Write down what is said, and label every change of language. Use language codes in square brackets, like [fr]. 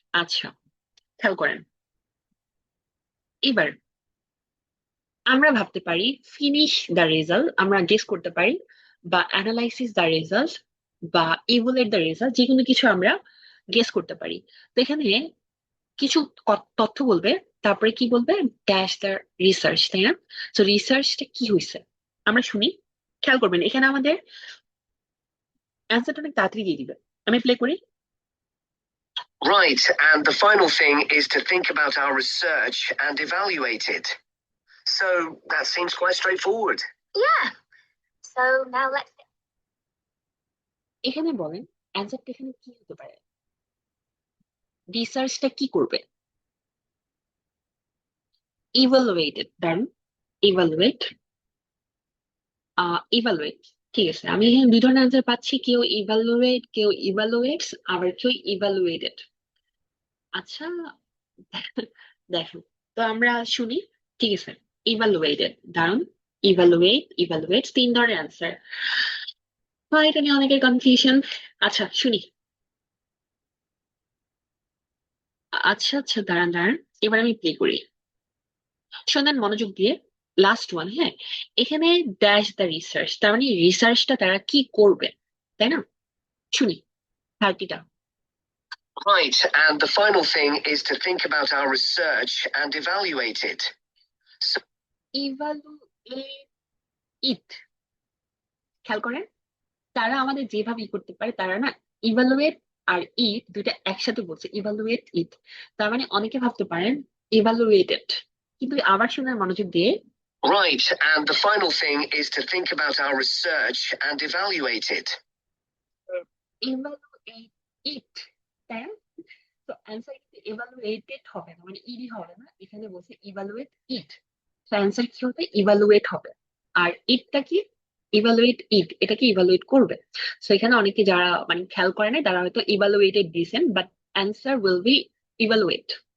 [bn] আচ্ছা, খেয়াল করেন, এবার আমরা ভাবতে পারি [en] finish the result, [bn] আমরা গেস করতে পারি, বা [en] analysis the result, [bn] বা [en] evaluate the result, [bn] যে কোনো কিছু আমরা গেস করতে পারি। তো এখানে কিছু তথ্য বলবে, তারপরে কি বলবে? [en] dash the research, [bn] তাই না? তো রিসার্চটা কি হয়েছে আমরা শুনি। খেয়াল করবেন এখানে আমাদের অ্যান্সারটা অনেক তাড়াতাড়ি দিয়ে দিবে। আমি প্লে করি। [en] Right, and the final thing is to think about our research and evaluate it. So that seems quite straightforward. Yeah. So now let's. [bn] এখানে বলেন অ্যান্সারটা এখানে কি হতে পারে? রিসার্চটা কি করবে? ইভালুয়েটেড, ডান। ইভালুয়েট, ইভালুয়েট, ঠিক আছে। আমি এখানে দুই ধরনের অ্যান্সার পাচ্ছি, কেউ ইভালুয়েট, কেউ ইভালুয়েটস, আবার কেউ ইভালুয়েটেড। আচ্ছা, দেখেন, তো আমরা শুনি, ঠিক আছে। ইভালুয়েটেড, দারুন। ইভালুয়েট, ইভালুয়েট, তিন ধরনের অ্যান্সার। হয়, এটা নিয়ে অনেকের কনফিউশন। আচ্ছা শুনি। আচ্ছা আচ্ছা, দাঁড়ান দাঁড়ান, এবার আমি প্লে করি, শোনেন মনোযোগ দিয়ে। [en] last one, [bn] হ্যাঁ, এখানে [en] dash the research, [bn] তার মানে রিসার্চটা তারা কি করবে, তাই না? শুনি 30টা। [en] Right, and the final thing is to think about our research and evaluate it. So evaluate it, [bn] খেয়াল করেন তারা আমাদের যেভাবে করতে পারে, তারা না ইভালুয়েট আর ইট দুইটা একসাথে বলছে, ইভালুয়েট ইট। তার মানে অনেকে ভাবতে পারেন ইভালুয়েটেড, কিন্তু আবার শুনে মনোযোগ দিয়ে। [en] Right, and the final thing is to think about our research and evaluate it. Evaluate it, [bn] তাই না? তো অ্যান্সার কিন্তু ইভালুয়েটেড হবে না, মানে ইডি হবে না, এখানে বলছে [en] Evaluate it. [bn] তো অ্যান্সার কি হবে? ইভালুয়েট হবে। আর ইটটা কি? [en] evaluate it, [bn] এটাকে ইভালুয়েট করবে। সো এখানে অনেকে যারা মানে খেয়াল করে নাই, তারা হয়তো ইভালুয়েটেড দিয়েছেন, but [en] Answer will be evaluate.